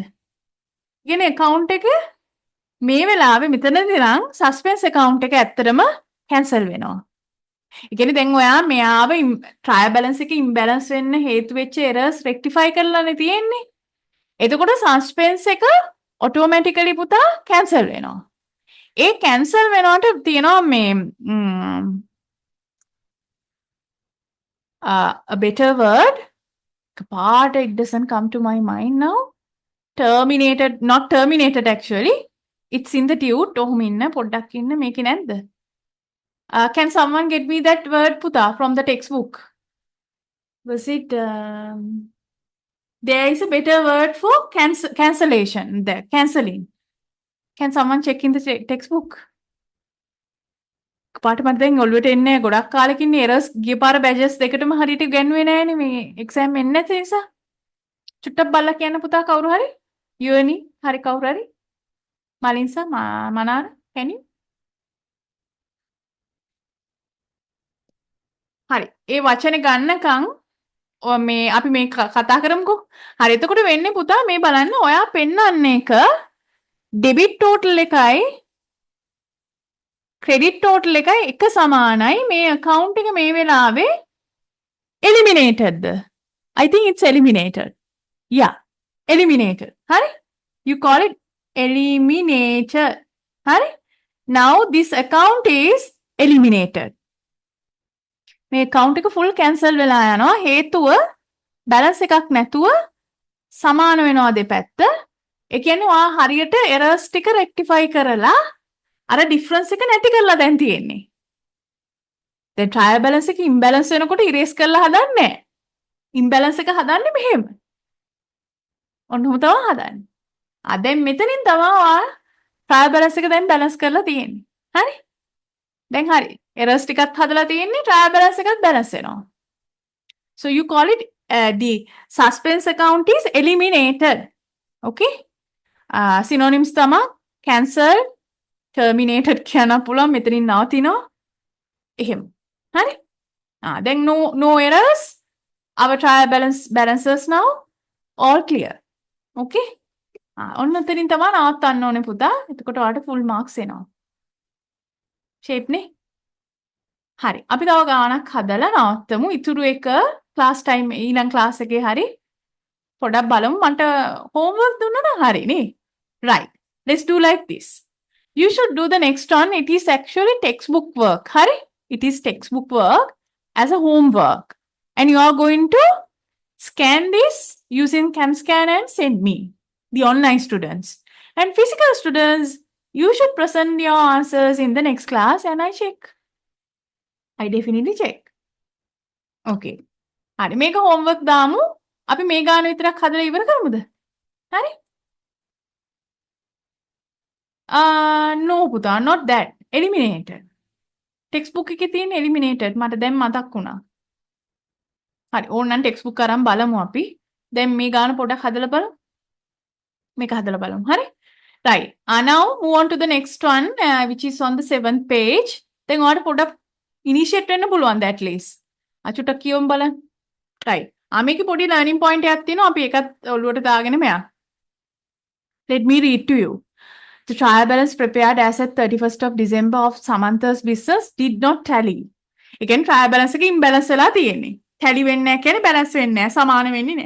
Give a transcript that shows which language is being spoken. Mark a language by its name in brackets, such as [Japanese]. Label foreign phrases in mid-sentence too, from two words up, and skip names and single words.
[Sinhala] කියන්නේ account එක මේ වෙලාවේ මෙතනදී නම් [English] suspense account [Sinhala] එක ඇත්තටම cancel වෙනවා. ඒ කියන්නේ දැන් ඔයා මෙයාව [English] trial balance [Sinhala] එකේ imbalance වෙන්න හේතු වෙච්ච [English] errors rectify [Sinhala] කරලානේ තියෙන්නේ. එතකොට suspense එක automatically පුතා cancel වෙනවා. ඒ cancel වෙනවට තියෙනවා මේ [English] a better word. Part it doesn't come to my mind now. Terminated, not terminated actually. It's in the tute. [Sinhala] ඔහොම ඉන්න පොඩ්ඩක් ඉන්න මේකේ නැද්ද? [English] Can someone get me that word puta from the textbook? Was it there is a better word for cancellation there, cancelling. Can someone check in the textbook? [Sinhala] පාට මට දැන් ඔළුවට එන්නේ ගොඩක් කාලෙකින් errors ගිය පාර badges දෙකටම හරියට ගන්නේ නැහැනේ මේ exam එන්නේ නැති නිසා. චුට්ටක් බලලා කියන්න පුතා කවුරු හරි? යෝනි හරි කවුරු හරි? මලින්සා මනාර [English] can you? [Sinhala] හරි. ඒ වචනේ ගන්නකම් මේ අපි මේ කතා කරමුකෝ. හරි. එතකොට වෙන්නේ පුතා මේ බලන්න ඔයා පෙන්නන්නේ එක [English] debit total [Sinhala] එකයි [English] credit total [Sinhala] එකයි එක සමානයි. මේ account එක මේ වෙලාවේ eliminated. [English] I think it's eliminated. Yeah. Eliminated. හරි? You call it eliminated. හරි? Now this account is eliminated. [Sinhala] මේ account එක [English] full cancel [Sinhala] වෙලා යනවා. හේතුව balance එකක් නැතුව සමාන වෙනවා දෙපැත්ත. ඒ කියන්නේ ඔයා හරියට errors ටික rectify කරලා අර difference එක නැති කරලා දැන් තියෙන්නේ. දැන් [English] trial balance [Sinhala] එක imbalance වෙනකොට erase කරලා හදන්නේ නැහැ. imbalance එක හදන්නේ මෙහෙම. ඔන්නම තමයි හදන්නේ. දැන් මෙතනින් තමයි ඔයා [English] trial balance [Sinhala] එක දැන් balance කරලා තියෙන්නේ. හරි? දැන් හරි. errors ටිකක් හදලා තියෙන්නේ [English] trial balance [Sinhala] එකත් balance වෙනවා. [English] So you call it the suspense account is eliminated. Okay? Synonyms [Sinhala] තමයි [English] cancel, terminated [Sinhala] කියන්න පුළුවන් මෙතනින් නවතිනවා. එහෙම. හරි? [English] Then no errors. Our trial balances now all clear. Okay? [Sinhala] ඔන්න උතරින් තමයි නවත්තන්න ඕනේ පුතා. එතකොට ඔයාලට [English] full marks [Sinhala] එනවා. shape නේ? හරි. අපි තව ගානක් හදලා නවත්තමු. ඉතුරු එක [English] class time [Sinhala] ඊළඟ class එකේ හරි පොඩක් බලමු. මට homework දුන්නා නම් හරි නේ? [English] Right. Let's do like this. You should do the next one. It is actually textbook work. [Sinhala] Hari? [English] It is textbook work as a homework. And you are going to scan this using CamScan and send me, the online students. And physical students, you should present your answers in the next class and I check. I definitely check. Okay. Hari, make a homework damu. [Sinhala] අපි මේ ගාන විතරක් හදලා ඉවර කරමුද? හරි? No පුතා, [English] not that. Eliminated. [Sinhala] Textbook එකේ තියෙන eliminated මට දැන් මතක් වුණා. හරි ඕනනම් textbook අරන් බලමු අපි. දැන් මේ ගාන පොඩක් හදලා බලමු. මේක හදලා බලමු. හරි? [English] Right. Now move on to the next one which is on the 7th page. [Sinhala] දැන් ඔයාලට පොඩක් initiate වෙන්න පුළුවන් [English] at least. [Sinhala] අචුටක් කියවමු බලන්න. Right. මේකේ පොඩි [English] learning point [Sinhala] එකක් තියෙනවා. අපි ඒකත් ඔළුවට දාගෙන මෙයා. [English] Let me read to you. The trial balance prepared as at 31st of December of Samantha's business did not tally. [Sinhala] ඒ කියන්නේ [English] trial balance [Sinhala] එකේ imbalance වෙලා තියෙන්නේ. tally වෙන්නේ නැහැ කියන්නේ balance වෙන්නේ නැහැ, සමාන වෙන්නේ නැහැ.